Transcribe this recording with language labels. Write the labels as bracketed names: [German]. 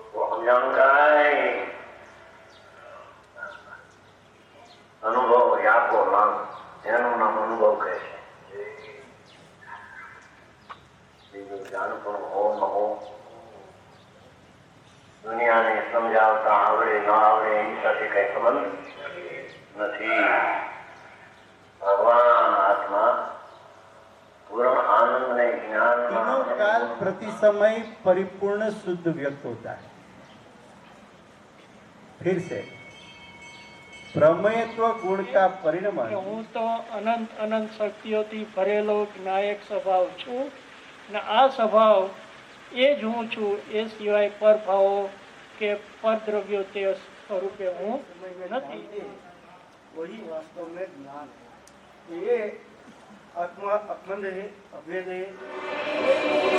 [Gujarati] સમજાણું કાંઈ અનુભવ યાકો નામ એનું નામ અનુભવ કહે છે. બીજું જાણપણું હો ન હો, દુનિયાને સમજાવતા આવડે ન આવડે એની સાથે કઈ સંબંધ નથી. ભગવાન આત્મા [Hindi] पूर्ण आनंद में ज्ञान तीनों काल प्रति समय परिपूर्ण शुद्ध व्यक्त होता है. फिर से प्रमेयत्व गुण का परिणमन. [Gujarati] હું તો અનંત અનંત શક્તિઓથી ભરેલો જ્ઞાયક સ્વભાવ છું ને આ સ્વભાવ એ જ હું છું. એ સિવાય પરભાવો કે પરદ્રવ્યો તે સ્વરૂપે હું નથી. [Hindi] वही वास्तव में ज्ञान है. ये आत्मा अखंड है, अभेद है.